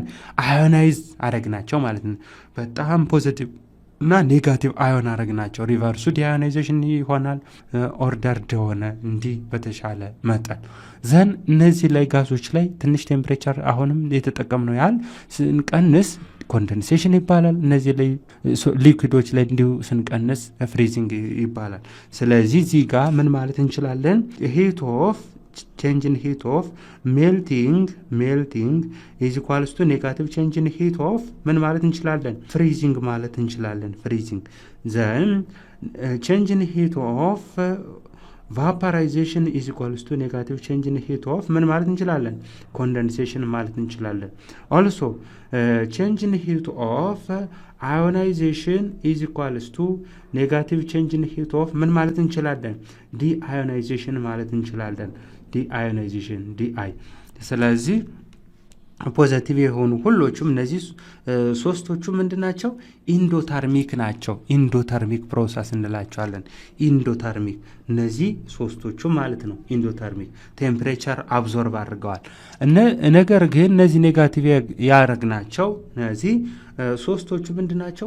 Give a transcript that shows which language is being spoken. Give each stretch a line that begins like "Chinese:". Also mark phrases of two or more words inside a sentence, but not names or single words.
Amharic: አዮናይዝ አረግናቸው ማለት ነው። በጣም ፖዚቲቭ እና ኔጋቲቭ አዮን አረግናቸው። ሪቨርሱ ዲአዮናይዜሽን ይሆናል። ኦርደርድ ሆነ እንዲህ በተሻለ መጠን ዘን እነዚህ ላይ ጋዞች ላይ ትንሽ ቴምፕሬቸር አሁንም የተጠቀምነው ያህል ስንቀንስ ኮንደንሴሽን ይባላል። እነዚህ ላይ ሊኩዊዶች ላይ እንዲሁ ስንቀንስ ፍሪዚንግ ይባላል። ስለዚህ እዚህ ጋር ምን ማለት እንችላለን?
English: heat of change in heat of melting is equals to negative change in heat of
Amharic: ምን ማለት እንችላለን?
English: freezing
Amharic: ማለት እንችላለን።
English: freezing then change in heat of vaporization is equals to negative change in heat of
Amharic: ምን ማለት እንችላለን?
English: condensation
Amharic: ማለት እንችላለን።
English: also change in heat of ionization is equals to negative change in heat of
Amharic: ምን ማለት እንችላለን? deionization ማለት እንችላለን። ዲአዮናይዜሽን ዲአይ። ስለዚህ ፖዚቲቭ የሆኑ ሁሎቹም እነዚህ ሶስቶቹ ምንድናቸው? ኢንዶተርሚክ ናቸው።
English: endothermic process
Amharic: እንላቸዋለን። ኢንዶተርሚክ እነዚህ ሶስቶቹ ማለት ነው። ኢንዶተርሚክ
English: temperature absorb
Amharic: አድርገዋል። ነገር ግን እነዚህ ኔጋቲቭ ያደረግናቸው እነዚህ ሶስቶቹ ምንድናቸው?